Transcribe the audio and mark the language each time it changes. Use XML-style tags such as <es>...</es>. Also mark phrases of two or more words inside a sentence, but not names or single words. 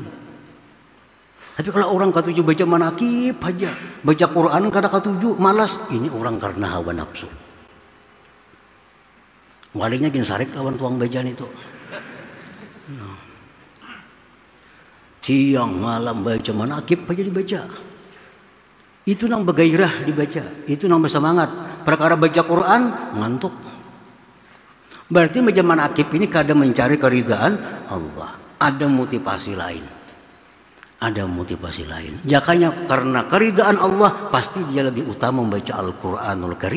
<bjn>Tapi kalau orang ketujuh baca manakib aja, baca Quran kada ketujuh malas, ini orang karena hawa nafsu. Walinya gin sarik lawan tuang bacaan itu. Siang malam baca manakib aja dibaca. Itu nang bergairah dibaca, itu nang bersemangat. Perkara baca Quran ngantuk. Berarti baca manakib ini kadang mencari keridaan Allah. Ada motivasi lain. Ada motivasi lain. Makanya karena keridaan Allah pasti dia lebih utama membaca Al-Quranul Karim.</bjn>